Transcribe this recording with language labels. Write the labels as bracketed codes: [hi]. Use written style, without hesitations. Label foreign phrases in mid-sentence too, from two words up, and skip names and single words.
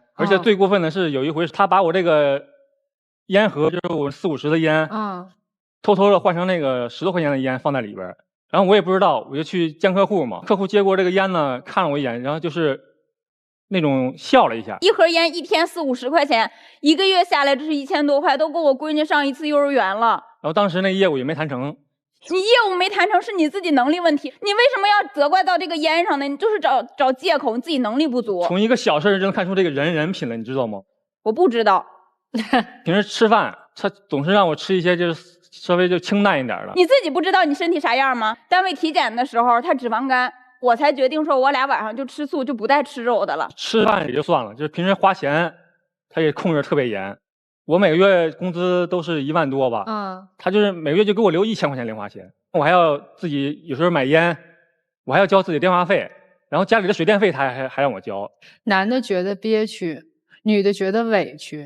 [zh] 而且最過分的是有一回，他把我這個煙盒，就是我40、50的煙，偷偷的換成那個10多塊錢的煙放在裡邊，然後我也不知道，我就去見客戶嘛，客戶接過這個煙呢，看了我一眼，然後就是那種笑了一下。一盒煙1天40、50塊錢，1個月下來這是1000多塊，都夠我閨女上1次幼兒園了。然後當時那業務也沒談成。你業務沒談成是你自己能力問題，你為什麼要責怪到這個煙上呢？你就是找借口，你自己能力不足。從一個小事就能看出這個人品了，你知道嗎？我不知道。平時吃飯，他總是讓我吃一些就是稍微就清淡一點的。你自己不知道你身體啥樣嗎？單位體檢的時候他脂肪肝，我才決定說我倆晚上就吃素，就不帶吃肉的了。吃飯也就算了，就是平時花錢他也控制特別嚴。我每個月工資都是1萬多吧，他就是每個月就給我留1000塊錢零花錢，我還要自己有時候買煙，我還要交自己電話費，然後家裡的水電費他還讓我交。男的覺得憋屈，女的覺得委屈。